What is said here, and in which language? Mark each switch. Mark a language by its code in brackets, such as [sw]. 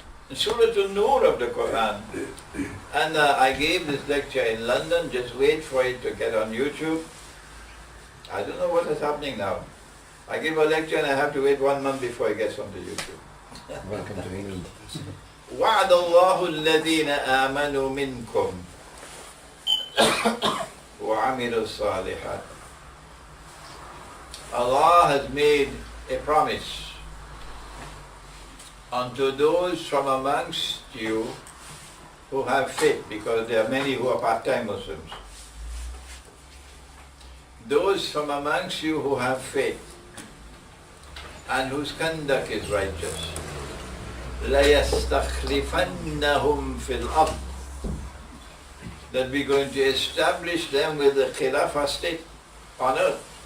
[en] In Surah An-Nur of the Quran. And I gave this lecture in London, just wait for it to get on YouTube. I don't know what is happening now. I give a lecture and I have to wait 1 month before it gets onto YouTube. Welcome to England. [ar] وعد الله الذين آمنوا منكم وعملوا الصالحات [en] Allah has made a promise unto those from amongst you who have faith, because there are many who are part-time Muslims. Those from amongst you who have faith and whose conduct is righteous, [ar] لَيَسْتَخْلِفَنَّهُمْ فِي الْأَرْضِ, [en] that we're going to establish them with the Khilafah state on earth.